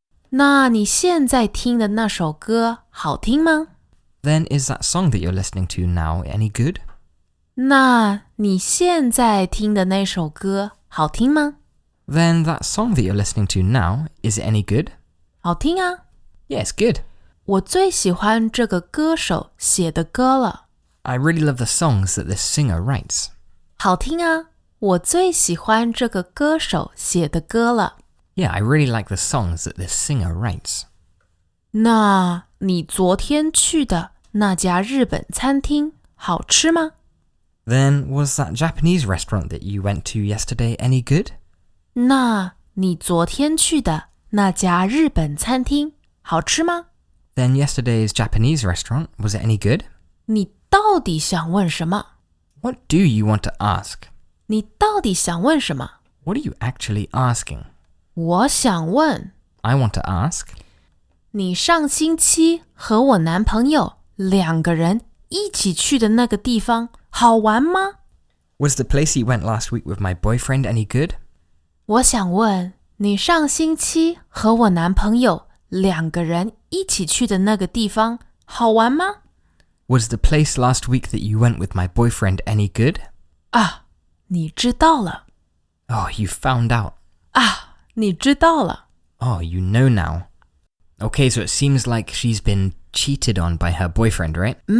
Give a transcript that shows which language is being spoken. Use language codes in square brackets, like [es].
[zh] 那你现在听的那首歌好听吗？ [en] Then is that song that you're listening to now any good? [zh] 那你现在听的那首歌好听吗？ [en] Then that song that you're listening to now, is it any good? [zh] 好听啊！ [en] Yeah, it's good. [zh] 我最喜欢这个歌手写的歌了。 [en] I really love the songs that this singer writes. [zh] 好听啊！我最喜欢这个歌手写的歌了。 [en] Yeah, I really like the songs that this singer writes. [zh] 那你昨天去的那家日本餐厅好吃吗？ [en] Then was that Japanese restaurant that you went to yesterday any good? [zh] 那你昨天去的那家日本餐厅好吃吗？ [en] Then yesterday's Japanese restaurant, was it any good? [zh] 你到底想问什么？ [en] What do you want to ask? [zh] 你到底想问什么？ [en] What are you actually asking? [zh] 我想问， [en] I want to ask, [zh] 你上星期和我男朋友2个人一起去的那个地方好玩吗？ [en] was the place you went last week with my boyfriend any good? [zh] 我想问，你上星期和我男朋友2个人一起去的那个地方好玩吗？ [en] Was the place last week that you went with my boyfriend any good? [zh] 啊，你知道了。 [en] Oh, you found out. [zh] 啊，你知道了。 [en] Oh, you know now. Okay, so it seems like she's been cheated on by her boyfriend, right?